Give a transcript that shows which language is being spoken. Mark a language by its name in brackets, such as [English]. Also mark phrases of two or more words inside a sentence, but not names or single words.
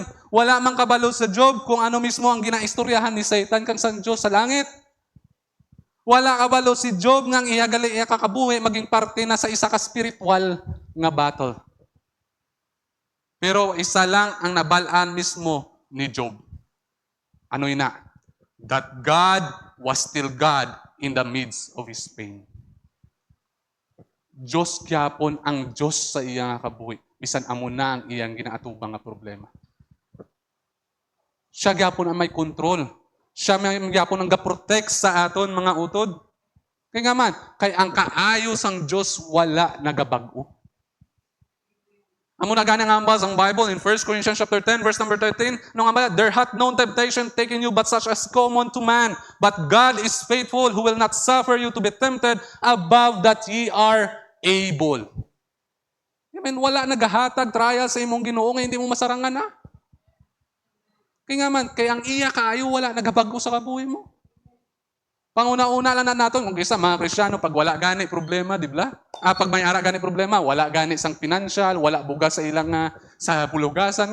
[Hiligaynon] Wala man kabalo sa Job kung ano mismo ang ginaistoryahan ni Satan kang sang Diyos sa langit. Wala kabalo si Job nga iya gali iya kakabuhi maging parte na sa isa ka spiritual nga battle. Pero isa lang ang nabalaan mismo ni Job. Ano ina? [English] That God was still God in the midst of his pain. [Hiligaynon] Diyos gyapon ang Diyos sa iya nga kabuhi. Bisan amo na ang iyang ginaatubang nga problema. Siya gyapon ang may control. Siya gyapon ang ga-protect sa aton mga utod. Kaya nga man, kay ang kaayos ang Diyos wala nagabag-o. Amo na gana nga ambas ang [English] Bible in 1 Corinthians chapter 10 verse number 13, [Hiligaynon] nung ambas, [English] there hath no temptation taken you but such as common to man, but God is faithful who will not suffer you to be tempted above that ye are able. I mean, [Hiligaynon] wala nagahatag trial sa imong Ginoo nga hindi mo masarangan na. Kaya nga man, kay ang iya kaayo wala nagabago sa kabuhi mo. Panguna-una lang na natin, kung isa mga Kristiyano, pag wala gani problema, [Filipino] di ba? [Hiligaynon] Pag may ara gani problema, wala gani sang financial, wala bugas sa ilang sa bulugasan.